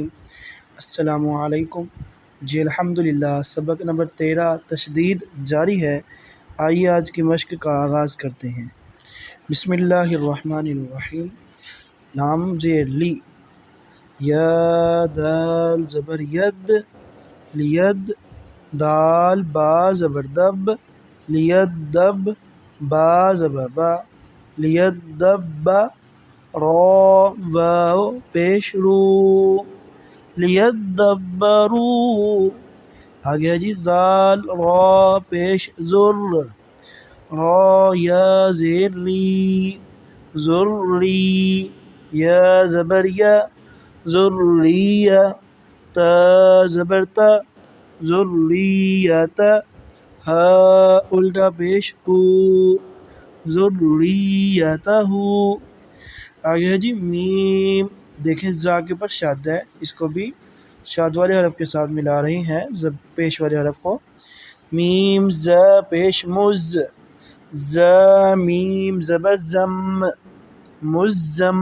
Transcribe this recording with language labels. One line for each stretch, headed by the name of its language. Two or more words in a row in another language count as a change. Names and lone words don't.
Arabic: السلام علیکم۔
Urdu: جی الحمدللہ، سبق نمبر 13 تشدید جاری ہے۔ آئیے آج کی مشق کا آغاز کرتے ہیں۔
Arabic: بسم اللہ الرحمن الرحیم۔
Urdu: لام زیر لی، یا دال زبر ید، لید، دال با زبر دب، لید دب، با زبر با، لیدب، را واو پیش رو، لیدبرو۔ آگے جی زال را پیش زر، را یا زیر لی، زرلی، یا زبر یا، زرلیہ، تا زبر تا، زرلیت، ہا الٹا پیش ہو، ذریتہ۔ آگے ہے جی میم، دیکھیں زا کے اوپر شاد ہے، اس کو بھی شاد والے حرف کے ساتھ ملا رہی ہیں پیش والے حرف کو۔ میم ز پیش مز، ز میم زبر زم، مزم۔